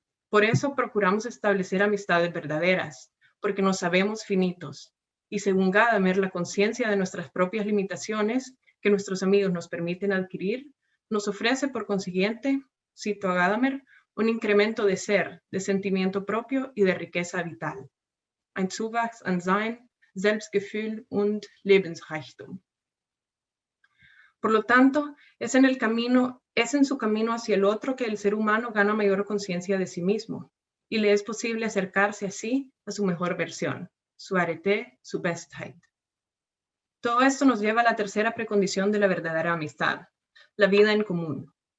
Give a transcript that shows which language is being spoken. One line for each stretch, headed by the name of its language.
Spanish: Por eso procuramos establecer amistades verdaderas, porque nos sabemos finitos, y según Gadamer, la conciencia de nuestras propias limitaciones que nuestros amigos nos permiten adquirir, nos ofrece por consiguiente, cito a Gadamer, un incremento de ser, de sentimiento propio y de riqueza vital.
German: Ein Zuwachs an Sein, Selbstgefühl und Lebensreichtum.
Spanish: Por lo tanto, es en su camino hacia el otro que el ser humano gana mayor conciencia de sí mismo y le es posible acercarse así a su mejor versión, su arete, su Bestheit. Todo esto nos lleva a la tercera precondición de la verdadera amistad, la vida en común.